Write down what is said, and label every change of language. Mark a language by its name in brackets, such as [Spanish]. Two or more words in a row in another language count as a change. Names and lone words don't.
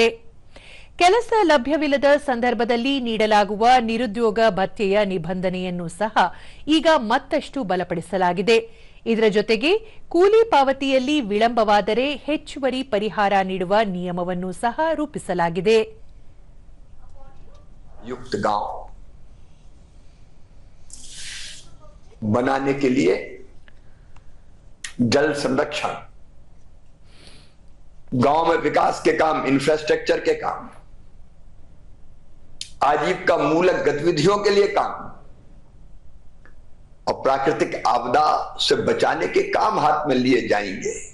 [Kannada] ಕೆಲಸ ಲಭ್ಯವಿಲ್ಲದ ಸಂದರ್ಭದಲ್ಲಿ ನೀಡಲಾಗುವ ನಿರುದ್ಯೋಗ ಭತ್ಯೆಯ ನಿಬಂಧನೆಯನ್ನು ಸಹ ಈಗ ಮತ್ತಷ್ಟು ಬಲಪಡಿಸಲಾಗಿದೆ. ಇದರ ಜೊತೆಗೆ ಕೂಲಿ ಪಾವತಿಯಲ್ಲಿ ವಿಳಂಬವಾದರೆ ಹೆಚ್ಚುವರಿ ಪರಿಹಾರ ನೀಡುವ ನಿಯಮವನ್ನು ಸಹ ರೂಪಿಸಲಾಗಿದೆ. [Hindi] युक्त गांव बनाने के लिए जल संरक्षण, गांव में विकास के काम, इंफ्रास्ट्रक्चर के काम, आजीविका मूलक गतिविधियों के लिए काम और प्राकृतिक आपदा से बचाने के काम हाथ में लिए जाएंगे.